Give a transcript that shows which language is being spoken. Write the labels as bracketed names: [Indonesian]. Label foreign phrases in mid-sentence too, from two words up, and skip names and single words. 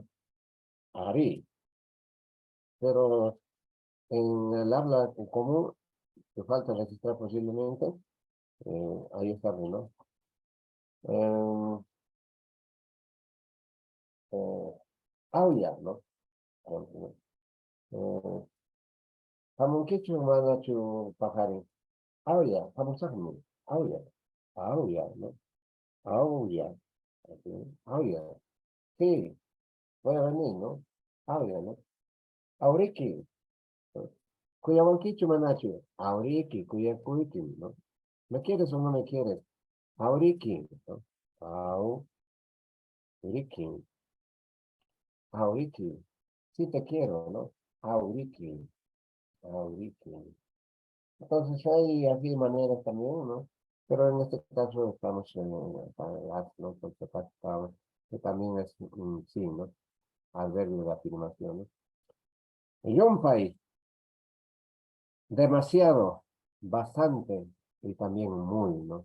[Quechua] Ari. [Spanish] Pero en el habla común, que falta registrar posiblemente, ahí está, ¿no? [Quechua] Eh, Auya, ¿no? Eh, Hamunkichu manachu pajari. Auya, hamusakmu. Auya. Auya, ¿no? Auya. [Spanish] Así, Auya. Sí, voy a venir, ¿no? [Quechua] Auya, ¿no? Auriki. Cuyabanquichu manachu. Auriki, cuyacuiki, [Spanish] ¿no? ¿Me quieres o no me quieres? [Quechua] Auriki, ¿no? Auriki. Auriki. [Spanish] Sí te quiero, ¿no? [Quechua] Auriki. Auriki. [Spanish] Entonces hay así maneras también, ¿no? Pero en este caso estamos en ¿no? Porque que también es sí, ¿no? Adverbio de afirmación, ¿no? Yompay, demasiado, bastante y también muy, ¿no?